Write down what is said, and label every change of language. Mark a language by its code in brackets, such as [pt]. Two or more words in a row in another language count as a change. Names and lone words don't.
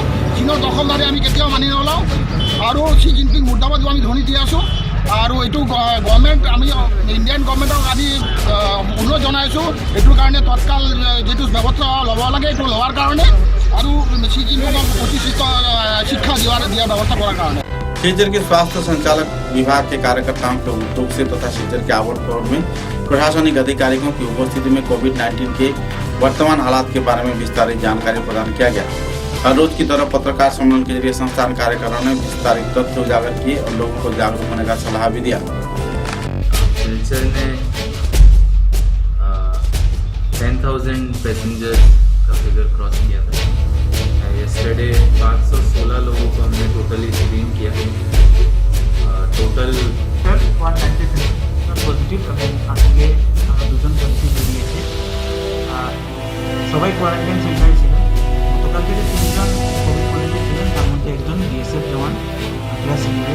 [as] চীনৰ দখলদাৰী আমি কেতিয়াও মানি নলওঁ আৰু চি জিনপিং মুৰ্দাবাদ আমি ধ্বনি দি আছোঁ। আৰু এইটো গভৰ্ণমেণ্ট আমি [en] Indian government [as] আমি অনুৰোধ জনাইছোঁ এইটোৰ কাৰণে তৎকাল যিটো ব্যৱস্থা ল'ব লাগে এইটো লোৱাৰ কাৰণে আৰু চি জিনপিঙক উচিত শিক্ষা দিয়াৰ ব্যৱস্থা কৰাৰ কাৰণে। [hi] शिलचर के स्वास्थ्य संचालक विभाग के कार्यकर्ताओं के उद्योग से तथा शिलचर के आवड़ में प्रशासनिक अधिकारियों की उपस्थिति में कोविड-19 के वर्तमान हालात के बारे में विस्तारित जानकारी प्रदान किया गया। हर रोज की तरह पत्रकार सम्मेलन के जरिए संस्थान कार्यकर्ताओं ने विस्तारित तथ्य उजागर किए और लोगों को जागरूक होने का सलाह भी दिया। शिलचर ने 10,000 पैसेंजर का [en] figure cross [hi] किया था। येस्टरडे 516 लोगों को हमने [en] totally screen [hi] किया। [bn] টোটাল 193 পজিটিভ এবং আজকে আমরা দুজন পজিটিভ বেরিয়েছে। আর সবাই কোয়ারেন্টাইন সেন্টারে ছিলেন। গতকাল থেকে 3 জন [en] covid positive [bn] ছিলেন, তার মধ্যে একজন বিএসএফ জওয়ান [en] plus civilian.